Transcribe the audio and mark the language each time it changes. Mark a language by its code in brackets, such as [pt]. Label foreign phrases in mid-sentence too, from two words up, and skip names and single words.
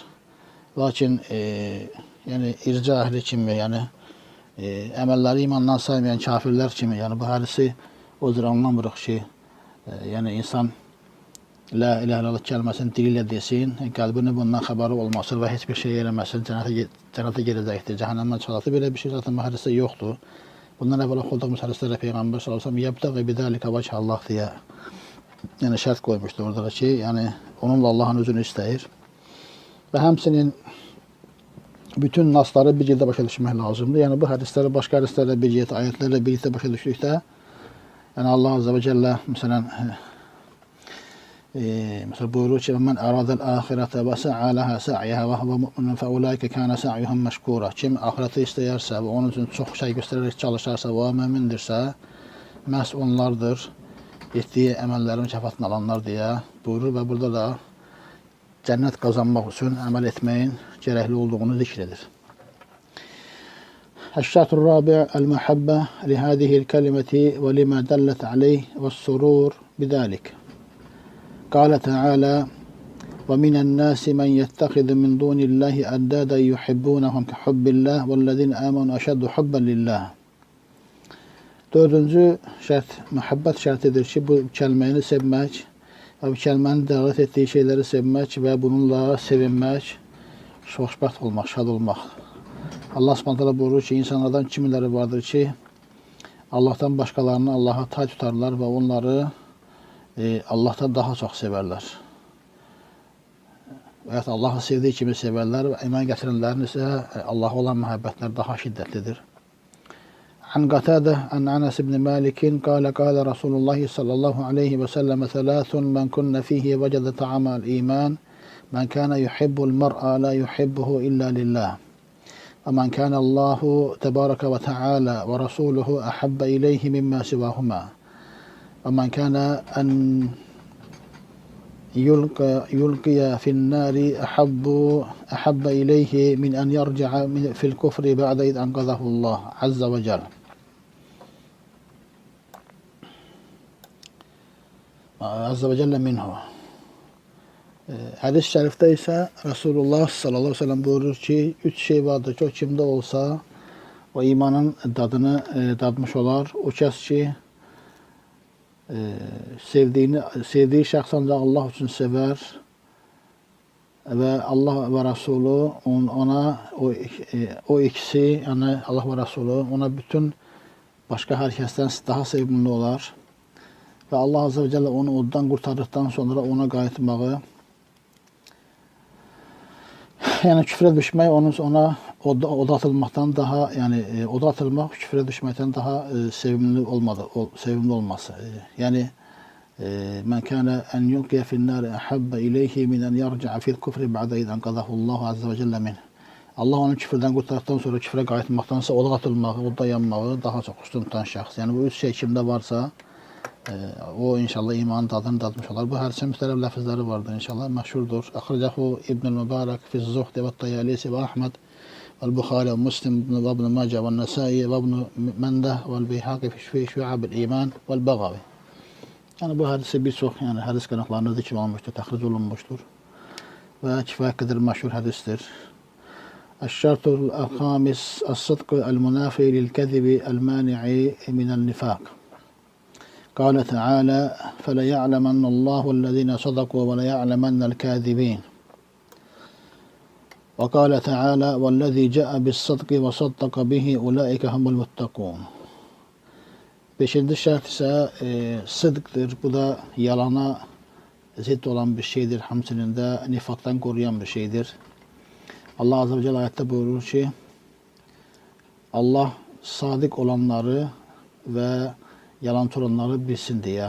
[tr] Lakin yani irca ehli kimi yani emelleri imandan saymayan kafirler kimi yani bu hadisi o cür anlamırıq ki yani insan [ar] لا إله إلا الله [tr] kelimesini diliyle desin, kalbinin bundan haberi olmasın ve hiçbir şey yeremesin, cennete girecektir, cehennemden çıkartır. Böyle bir şey zaten bu hadiste yoktu. Bundan evvel okuduğumuz hadislerde Peygamber [ar] صلى الله عليه وسلم يبتغي بذلك وجه الله [tr] diye yani şart koymuştu orada ki yani onunla Allah'ın özünü isteyir. [az] Ve hemsinin bütün nasları bir yerdə başa düşmək lazımdır. Yəni bu hədisləri başqa hədislərlə birlikdə, ayətlərlə birlikdə başa düşdükdə, yəni Allah [ar] عز وجل [az] məsələn buyurur ki: [ar] "من أراد الآخرة وسعى لها سعيها وهو مؤمن فأولئك كان سعيهم مشكورا." [az] Kim ahireti istəyərsə və onun üçün çox şey göstərərək çalışarsa və mömindirsə, məhz onlardır etdiyi əməllərin mükafatını alanlar deyə buyurur və burada da cənnət qazanmaq üçün əməl etməyin gərəkli olduğunu zikr edir. [ar] الشرط الرابع المحبة لهذه الكلمة ولما دلت عليه والسرور بذلك. قال تعالى: ومن الناس من يتخذ من دون الله أندادا يحبونهم كحب الله والذين آمنوا أشد حبا لله. [az] Dördüncü şərt məhəbbət şərtidir ki, bu kəlməni sevmək və bu kəlmənin dəlalət etdiyi şeyləri sevmək və bununla sevinmək, xoşbəxt olmaq, şad olmaq. Allah Subhanahu buyurur ki, insanlardan kimiləri vardır ki, Allahdan başqalarını Allaha tay tutarlar və onları Allahdan daha çox sevərlər. Və ya Allahı sevdiyi kimi sevərlər və iman gətirənlərin isə Allaha olan məhəbbətlər daha şiddətlidir. [ar] عن قتادة عن أنس بن مالك قال قال رسول الله صلى الله عليه وسلم: ثلاث من كن فيه وجد طعم الإيمان من كان يحب المرء لا يحبه إلا لله ومن كان الله تبارك وتعالى ورسوله أحب إليه مما سواهما ومن كان أن يلقي في النار أحب إليه من أن يرجع في الكفر بعد إذ أنقذه الله عز وجل. عز وجل منه. [az] Hadis-i şərifdə isə Resulullah [ar] صلى الله عليه وسلم [az] buyurur ki, üç şey vardır ki, o kimdə olsa o imanın dadını dadmış olar. O kəs ki, sevdiyi şəxs ancaq Allah üçün sevər və Allah və Rasulü ona o ikisi, yəni Allah və Rasulü ona bütün başqa hər kəsdən daha sevimli olar. Və Allah [ar] عز وجل [az] onu oddan qurtardıqdan sonra ona qayıtmağı, yəni küfrə düşmək ona oda atılmaqdan daha, yəni oda atılmaq küfrə düşməkdən daha sevimli olması. [ar] Yəni من كان أن يلقى في النار أحب إليه من أن يرجع في الكفر بعد إذ أنقذه الله عز وجل من. [az] Allah onu küfrdən qurtardıqdan sonra küfrə qayıtmaqdansa oda atılmağı, odda yanmağı daha çox üstün tutan şəxs. Yəni bu üç şey kimdə varsa o inşallah imanın dadını dadmış olar. Bu hədisin müxtəlif ləfzləri vardır inşallah. Məşhurdur. Əxrəcəhu İbn-i Mübarək Fiz-Zuhd və Tayalisi və Ahmed və Muslim və İbn Macə və Nəsai və İbn Məndah və Beyhaqi fi Şu'ab-ül İman və Bəğavi. Yəni bu hədisi bir çox hədis qaynaqlarında zikr olunmuşdur, təxric olunmuşdur və kifayət qədər məşhur hədisdir. [ar] الشرط الخامس الصدق المنافي للكذب المانع من النفاق. قال تعالى: فليعلمن الله الذين صدقوا وليعلمن الكاذبين. وقال تعالى: والذي جاء بالصدق وصدق به أولئك هم المتقون. [az] Beşinci şərt isə sıdqdır. Bu da yalana zidd olan bir şeydir. Həmçinin də nifaqdan qoruyan bir şeydir. Allah [ar] عز وجل [az] ayətdə buyurur ki, Allah sadiq olanları və yalan olanları bilsin deyə.